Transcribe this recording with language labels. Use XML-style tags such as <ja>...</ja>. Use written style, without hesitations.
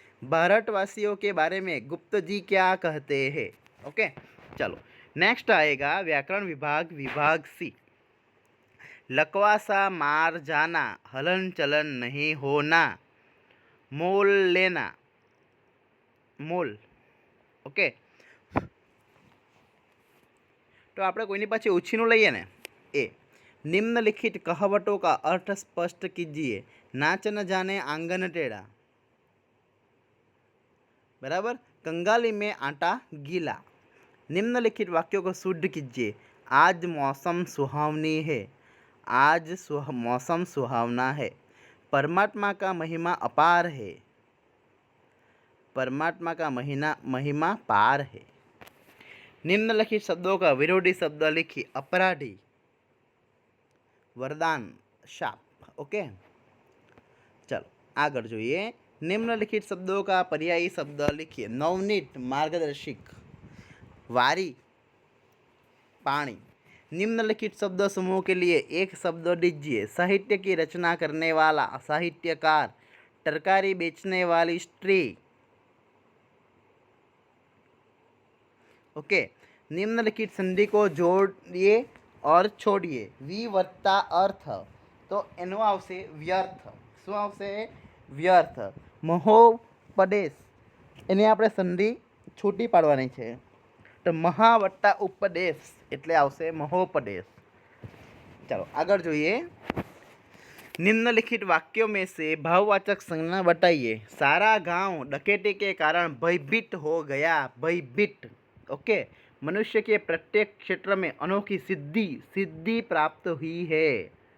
<hi>भारतवासियों के बारे में गुप्त जी क्या कहते हैं? ओके, चलो नेक्स्ट आएगा व्याकरण विभाग, विभाग सी. लकवासा मार जाना, हलन चलन नहीं होना, मोल लेना. मोल.</hi> <gu>ओके, तो આપણે કોઈની પાછી ઉછીનું લઈએ ને.</gu> <hi>એ निम्नलिखित कहावतों का अर्थ स्पष्ट कीजिए. नाच न जाने आंगन टेढ़ा. बराबर. कंगाली में आटा गीला. निम्नलिखित वाक्यों को शुद्ध कीजिए. आज मौसम सुहावनी है. आज मौसम सुहावना है. परमात्मा का महिमा अपार है. परमात्मा का महिमा पार है. निम्नलिखित शब्दों का विरोधी शब्द लिखिए. अपराधी, वरदान, शाप. ओके, चलो आगे</hi> <gu>જોઈએ.</gu> <hi>निम्नलिखित शब्दों का पर्यायी शब्द लिखिए. नवनीत, मार्गदर्शक. वारी, पाणी. निम्नलिखित शब्द समूह के लिए एक शब्द दीजिए। साहित्य की रचना करने वाला साहित्यकार, तरकारी बेचने वाली स्त्री। ओके, निम्नलिखित संधि को जोड़िए और छोड़िए।</hi> <gu>वी वत्ता अर्थ, तो एनो आवशे व्यर्थ। શું આવશે? વ્યર્થ। મહોપદેશ, એને આપણે સંધિ છૂટી પાડવાની છે, તો મહા વત્તા ઉપદેશ એટલે આવશે મહોપદેશ।</gu> <hi>चलो आगे</hi> <gu>જોઈએ।</gu> <hi>निम्नलिखित वाक्यों में से भाववाचक संज्ञा बताइए। सारा गांव डकैती के कारण भयभीत हो गया। भयभीत, ओके। मनुष्य के प्रत्येक क्षेत्र में अनोखी सिद्धि प्राप्त हुई है।</hi>